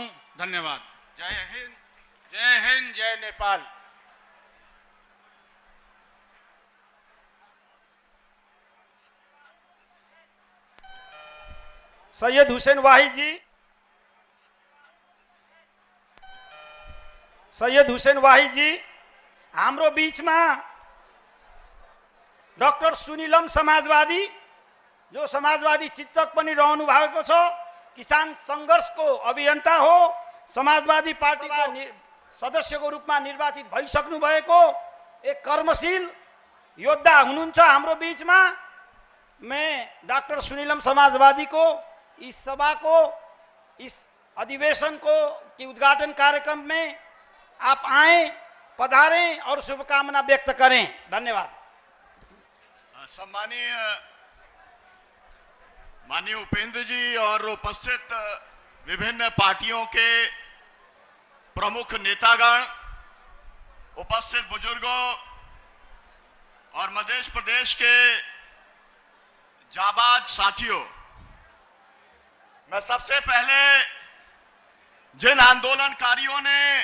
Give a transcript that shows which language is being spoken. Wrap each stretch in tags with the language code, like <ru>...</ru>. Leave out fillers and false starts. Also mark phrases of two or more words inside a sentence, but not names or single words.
<ne>धन्यवाद। जय हिंद, जय हिंद, जय नेपाल। सैयद हुसैन वाहिद जी, सैयद हुसैन वाहिद जी, हाम्रो बीचमा डाक्टर सुनिलम समाजवादी, जो समाजवादी चिन्तक पनि रहनु भएको छ, किसान संघर्षको अभियन्ता हो, समाजवादी पार्टीको सदस्यको रूपमा निर्वाचित भइसक्नु भएको एक कर्मशील योद्धा हुनुहुन्छ हाम्रो बीचमा।</ne> <hi>मैं डॉक्टर सुनीलम समाजवादी को इस सभा को, इस अधिवेशन को की उद्घाटन कार्यक्रम में आप आए, पधारें और शुभकामना व्यक्त करें। धन्यवाद। सम्मानीय माननीय उपेंद्र जी और उपस्थित विभिन्न पार्टियों के प्रमुख नेतागण, उपस्थित बुजुर्गों और मध्य प्रदेश के जाबाज साथियों, मैं सबसे पहले जिन आंदोलनकारियों ने</hi>